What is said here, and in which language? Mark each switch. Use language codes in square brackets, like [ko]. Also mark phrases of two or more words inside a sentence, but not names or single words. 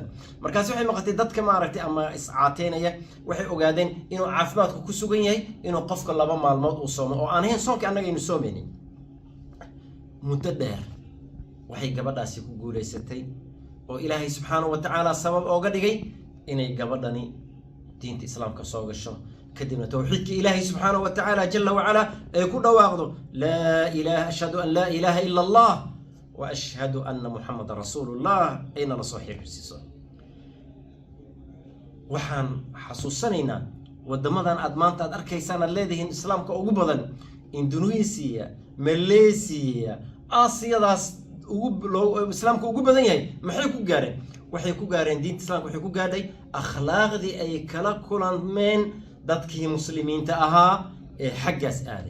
[so] markaas waxay maqatay dadka maaragtay ama iscaateynaya waxay ogaadeen inuu caafimaadku ku sugan yahay inuu qofka laba maalmood uu soomo oo aan ahayn soonka annaga aynu soomeynin. muddo dheer waxay gabadhaasi ku guuleysatay oo Ilaahay [ar] سبحانه وتعالى [so] sabab ooga dhigay inay gabadhani diinta islaamka soo gasho kadibna tawxiidka Ilaahay [ar] سبحانه وتعالى جل وعلا [so] ay ku dhawaaqdo [ar] لا إله أشهد أن لا إله إلا الله وأشهد أن محمدا رسول الله [so] ayna la soo xiirsiiso. waxaan xasuusanaynaa wadamadan aad maanta aad arkaysaan aad leedihiin islaamka ugu badan Indonesia Malaysia Aasiyadaas islaamka ugu badan yahay maxay ku gaareen waxay ku gaareen diinta islaamka waxay ku gaadhay akhlaaqdii ay kala kulanmeen dadkii muslimiinta ahaa ee xaggaas aaday.